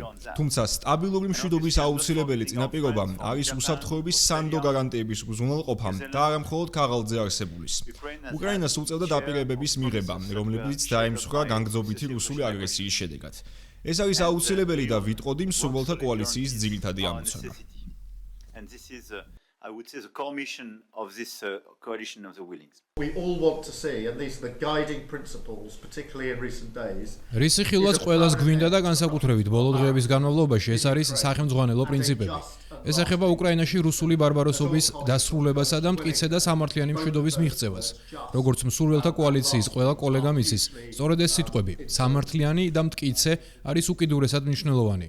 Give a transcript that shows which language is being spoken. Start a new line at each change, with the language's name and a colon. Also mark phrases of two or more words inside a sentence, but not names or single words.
Georgian: თუმცა სტაბილური მშვიდობის აუცილებელი წინაპირობა არის უსაფრთხოების სანდო გარანტიების უზრუნველყოფა და არა მხოლოდ ქაღალდზე არსებულის. უკრაინას უწევდა დაპირებების მიღება, რომლებიც დაემსხვრა განგრძობითი რუსული აგრესიის შედეგად. ეს არის აუცილებელი და ვიტყოდი მსურველთა კოალიციის ძირითადი ამოცანა.
English: I would say the core mission of this coalition of the willings. We all want to see, and these are the guiding principles, particularly in recent days.
Georgian: რისი ხილვაც ყველას გვინდა და განსაკუთრებით ბოლო დღეების განმავლობაში ეს არის სახელმძღვანელო პრინციპები. ეს ეხება უკრაინაში რუსული ბარბაროსობის დასრულებასა და მტკიცე და სამართლიანი მშვიდობის მიღწევას. როგორც მსურველთა კოალიციის ყველა კოლეგამ იცის, სწორედ ეს სიტყვები, სამართლიანი და მტკიცე არის უკიდურესად მნიშვნელოვანი.